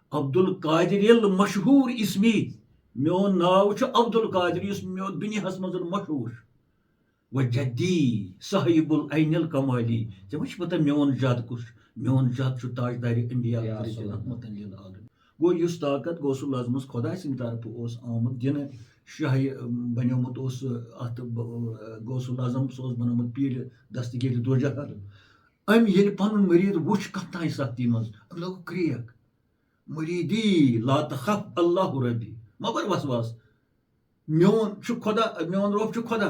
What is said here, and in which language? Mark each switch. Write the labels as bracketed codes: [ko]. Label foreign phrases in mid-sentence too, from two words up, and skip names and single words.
[ar] عبد القادر المشہور اسمی [ks] میون ناو عبد القادر اس میون دنیا مز مشہور [ar] و جدی صاحب العین الکمالی [ks] ژےٚ ما چھِ پتہ میون جد کُس میون جد چھُ تاجدار انڈیا گو یُس طاقت غوث العظمس خۄداے سٕنٛدِ طرفہٕ اوس آمُت دِنہٕ شاہی بنیومُت اوس اتھ غوث العظم سُہ اوس بنومُت پیٖرِ دستگیٖر دو جہل أمۍ ییٚلہِ پنُن مریٖد وُچھ کتھ تانۍ سختی منٛز أمۍ لوگ کرٛیک مریٖدی [ar] لا تخف اللہ ربی [ks] مگر وسواس میون چھُ خۄدا میون رۄب چھُ خۄدا